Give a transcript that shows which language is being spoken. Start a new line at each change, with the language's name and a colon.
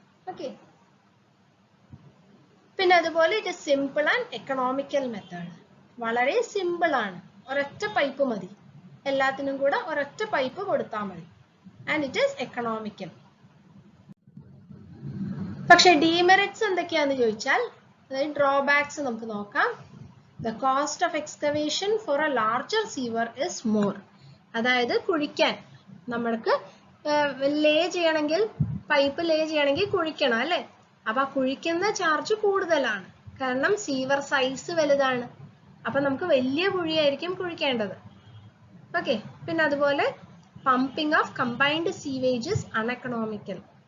Malayalam: Okay, പിന്നെ അതുപോലെ
English: It is simple and economical method.
Malayalam: വളരെ സിമ്പിൾ ആണ്, ഒരൊറ്റ പൈപ്പ് മതി, എല്ലാത്തിനും കൂടെ ഒരൊറ്റ പൈപ്പ് കൊടുത്താൽ മതി.
English: And it is economical.
Malayalam: പക്ഷെ ഡീമെറിറ്റ്സ് എന്തൊക്കെയാന്ന് ചോദിച്ചാൽ, അതായത് ഡ്രോബാക്സ് നമുക്ക് നോക്കാം.
English: The cost of excavation for a larger sewer is more.
Malayalam: അതായത് കുഴിക്കാൻ നമ്മൾക്ക് ലേ ചെയ്യണമെങ്കിൽ, പൈപ്പ് ലേ ചെയ്യണമെങ്കിൽ കുഴിക്കണം അല്ലെ. അപ്പൊ കുഴിക്കുന്ന ചാർജ് കൂടുതലാണ്, കാരണം സീവർ സൈസ് വലുതാണ്. അപ്പൊ നമുക്ക് വലിയ കുഴിയായിരിക്കും കുഴിക്കേണ്ടത്. ഓക്കെ, പിന്നെ അതുപോലെ
English: Pumping of combined sewages uneconomical.